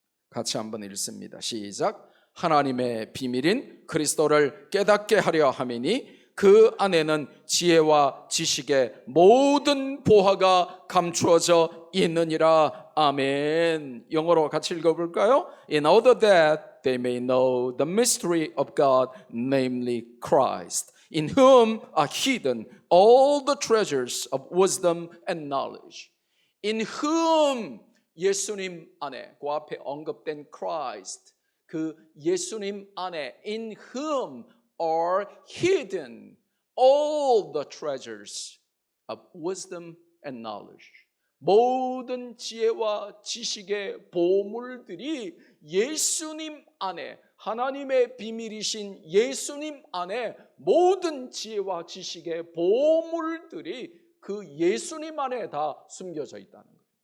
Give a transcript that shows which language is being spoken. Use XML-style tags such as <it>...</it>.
<ko>같이 한번 읽습니다. 시작. 하나님의 비밀인 그리스도를 깨닫게 하려 함이니 그 안에는 지혜와 지식의 모든 보화가 감추어져 있느니라. 아멘. 영어로 같이 읽어볼까요?</ko> <en>In order that they may know the mystery of God, namely Christ, in whom are hidden all the treasures of wisdom and knowledge. In whom,</en> <ko>예수님 안에, 그 앞에 언급된</ko> <en>Christ,</en> <ko>그 예수님 안에</ko> <en>in whom are hidden all the treasures of wisdom and knowledge.</en> <ko>모든 지혜와 지식의 보물들이 예수님 안에, 하나님의 비밀이신 예수님 안에 모든 지혜와 지식의 보물들이 그 예수님 안에 다 숨겨져 있다는 거예요.</ko>